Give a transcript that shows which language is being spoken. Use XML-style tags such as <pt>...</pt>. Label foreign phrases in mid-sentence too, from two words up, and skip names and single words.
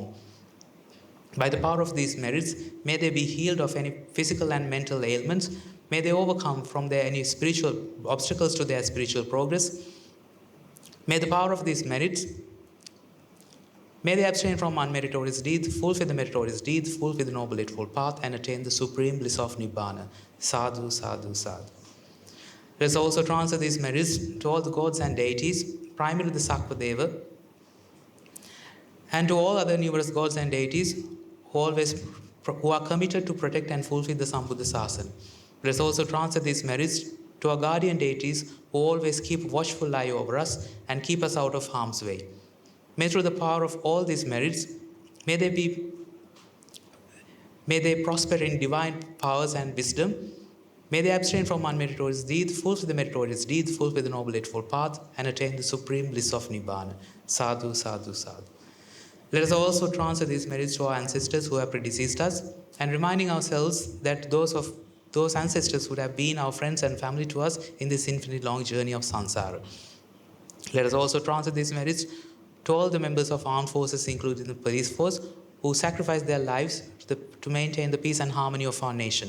<en>By the power of these merits, may they be healed of any physical and mental ailments. May they overcome from their any spiritual obstacles to their spiritual progress. May the power of these merits, may they abstain from unmeritorious deeds, fulfill the meritorious deeds, fulfill the Noble Eightfold Path, and attain the supreme bliss of Nibbana.</en> <pi>Sadhu, sadhu, sadhu.</pi> <en>Let us also transfer these merits to all the gods and deities, primarily the Sakvadeva, and to all other numerous gods and deities who are committed to protect and fulfill the</en> <pi>Sambuddha Sasana.</pi> <en>Let us also transfer these merits to our guardian deities who always keep watchful eye over us and keep us out of harm's way. May through the power of all these merits, may they prosper in divine powers and wisdom. May they abstain from unmeritorious deeds, fulfill the meritorious deeds, fulfill the Noble Eightfold Path, and attain the supreme bliss of Nibbana.</en> <pi>Sadhu, sadhu, sadhu.</pi> <en>Let us also transfer these merits to our ancestors who have predeceased us, and reminding ourselves that those ancestors would have been our friends and family to us in this infinite long journey of samsara. Let us also transfer these merits to all the members of armed forces, including the police force, who sacrificed their lives to maintain the peace and harmony of our nation.</en>